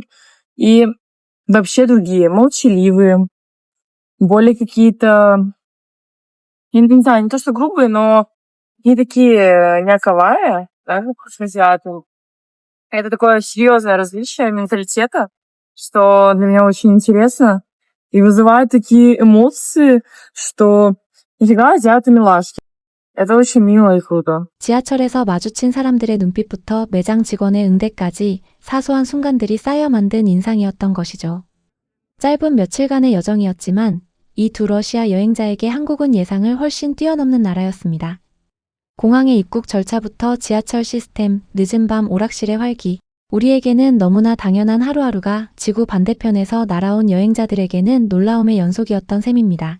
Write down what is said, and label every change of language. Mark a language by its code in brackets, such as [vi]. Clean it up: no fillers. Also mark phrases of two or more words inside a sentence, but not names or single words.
[ru] И вообще другие, молчаливые, более какие-то, я не знаю, не то что грубые, но не такие няковые, да, как с азиатами. Это такое серьезное различие менталитета, что для меня очень интересно и вызывает такие эмоции, что нифига азиаты милашки. Это очень мило и круто. [ko] 지하철에서 마주친 사람들의 눈빛부터 매장 직원의 응대까지 사소한 순간들이 쌓여 만든 인상이었던 것이죠. 짧은 며칠간의 여정이었지만 이 두 러시아 여행자에게 한국은 예상을 훨씬 뛰어넘는 나라였습니다. 공항의 입국 절차부터 지하철 시스템, 늦은 밤 오락실의 활기, 우리에게는 너무나 당연한 하루하루가 지구 반대편에서 날아온 여행자들에게는 놀라움의 연속이었던 셈입니다.